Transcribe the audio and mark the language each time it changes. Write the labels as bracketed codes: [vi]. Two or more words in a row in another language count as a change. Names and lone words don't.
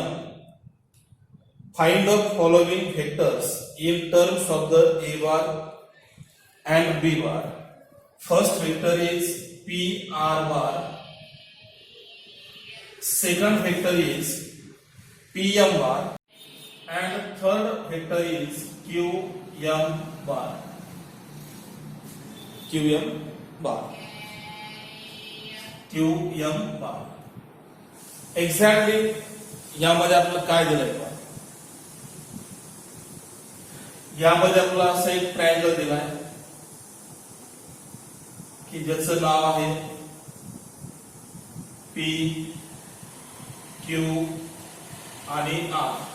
[en] Find the following vectors in terms of the A bar and B bar. First vector is PR bar. Second vector is PM bar. And third vector is QM bar. QM bar. QM bar. [mr] एक्झॅक्टली यामध्ये आपल्याला काय दिलंय का, यामध्ये आपल्याला असं एक ट्रायंगल दिलाय की ज्याचं नाव आहे P Q आणि R.